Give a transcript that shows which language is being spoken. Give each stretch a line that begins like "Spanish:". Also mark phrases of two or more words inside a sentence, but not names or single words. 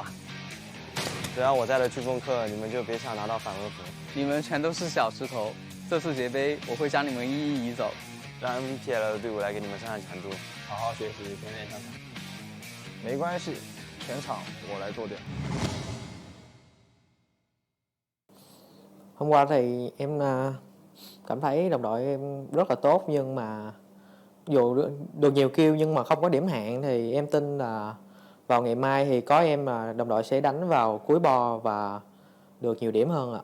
Chinese: 只要我在的飓风课，你们就别想拿到反俄服。你们全都是小石头，这次节杯我会将你们一一移走，让 MPL 的队伍来给你们上上强度，好好学习，天天向上。没关系，全场我来做掉。
Vietnamese: Hôm qua thì em cảm thấy đồng đội em rất là tốt, nhưng mà dù được nhiều kill nhưng mà không có điểm hạn thì em tin là vào ngày mai thì có em mà đồng đội sẽ đánh vào cuối bo và được nhiều điểm hơn ạ.